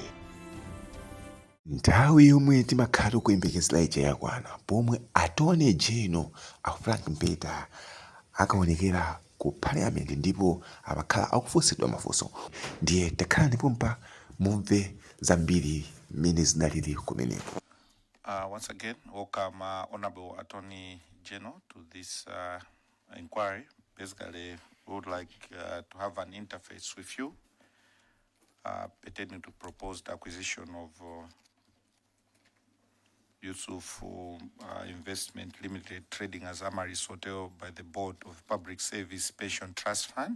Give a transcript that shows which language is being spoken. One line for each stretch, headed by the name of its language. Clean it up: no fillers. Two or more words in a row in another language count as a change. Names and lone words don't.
Nyanja: Nthawi yomwe timakhala kuyembekezera ija yakwana pomwe
English: attorney general
Nyanja: a Frank Mbeta akaonekera ku parliament ndipo amakhala akufunsidwa mafunso. Ndiye takhala ndipo mpa mumve zambiri mmene zinalili kumeneko.
English: Once again, welcome Honorable Attorney General to this inquiry. Basically, we would like to have an interface with you pertaining to proposed acquisition of Yusuf Investment Limited trading as Amaris Hotel by the Board of Public Service Pension Trust Fund.